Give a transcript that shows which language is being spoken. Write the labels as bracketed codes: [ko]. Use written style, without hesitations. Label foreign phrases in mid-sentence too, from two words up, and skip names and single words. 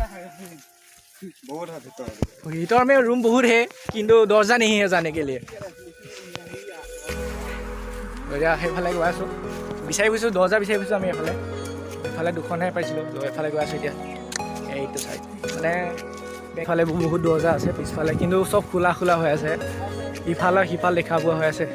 [hi] ভিতৰ में रूम बहुत है [as] কিন্তু দরজা [hi] नहीं है जाने के लिए। [as] সেইফালে গৈ আছোঁ বিচাৰি ফুৰিছোঁ দরজা বিচাৰি ফুৰিছোঁ আমি এইফালে দুখনহে পাইছিলোঁ। এইফালে গৈ আছোঁ এতিয়া এইটো চাইড মানে এইফালে বহুত দরজা আছে পিছফালে কিন্তু চব খোলা হৈ আছে। ইফালে সিফাল দেখা পোৱা হৈ আছে।